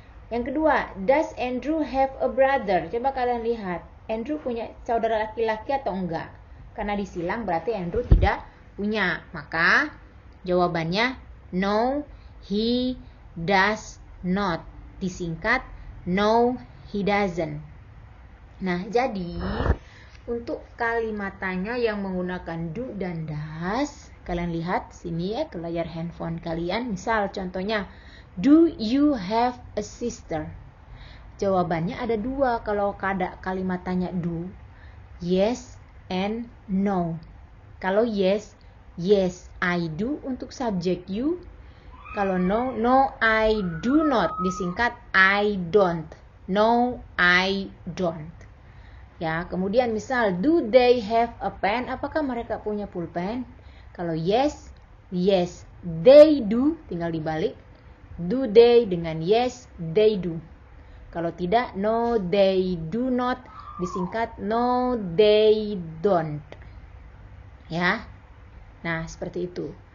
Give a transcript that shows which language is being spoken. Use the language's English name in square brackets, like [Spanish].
[Indonesian] Yang kedua, [English] does Andrew have a brother? [Indonesian] Coba kalian lihat, Andrew punya saudara laki-laki atau enggak? Karena disilang berarti Andrew tidak punya. Maka jawabannya [English] no, he does not. [Indonesian] Disingkat [English] no, he doesn't. [Indonesian] Nah, jadi untuk kalimat tanya yang menggunakan do dan does, Kalian lihat sini ya ke layar handphone kalian. Misal contohnya, [English] do you have a sister? [Indonesian] Jawabannya ada dua kalau ada kalimat tanya do. [English] Yes and no. [Indonesian] Kalau [English] yes, yes I do [Indonesian] untuk subjek [English] you. [Indonesian] Kalau [English] no, no I do not, [Indonesian] disingkat [English] I don't. No I don't. [Indonesian] Ya, kemudian misal [English] do they have a pen? [Indonesian] Apakah mereka punya pulpen? Kalau [English] yes, yes they do, [Indonesian] tinggal dibalik. [English] Do they [Indonesian] dengan [English] yes they do. [Indonesian] Kalau tidak, [English] no they do not, [Indonesian] disingkat [English] no they don't. [Indonesian] Ya. Nah, seperti itu.